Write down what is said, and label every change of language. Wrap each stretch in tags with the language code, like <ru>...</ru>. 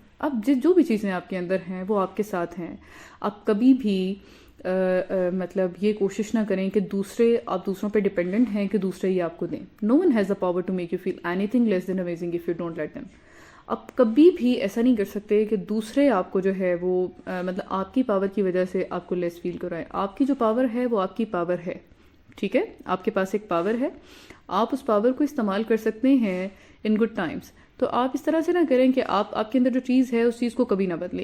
<ur>اب جو بھی چیزیں آپ کے اندر ہیں وہ آپ کے ساتھ ہیں. آپ کبھی بھی مطلب یہ کوشش نہ کریں کہ آپ دوسروں پہ ڈپینڈنٹ ہیں کہ دوسرے ہی آپ کو دیں.</ur> <en>No one has the power to make you feel anything less than amazing if you don't let them.</en> <ur>آپ کبھی بھی ایسا نہیں کر سکتے کہ دوسرے آپ کو جو ہے وہ مطلب آپ کی پاور کی وجہ سے آپ کو لیس فیل کرائیں. آپ کی جو پاور ہے وہ آپ کی پاور ہے, ٹھیک ہے. آپ کے پاس ایک پاور ہے, آپ اس پاور کو استعمال کر سکتے ہیں</ur> <en>In good times.</en> <ur>تو آپ اس طرح سے نہ کریں کہ آپ کے اندر جو چیز ہے اس چیز کو کبھی نہ بدلیں.</ur>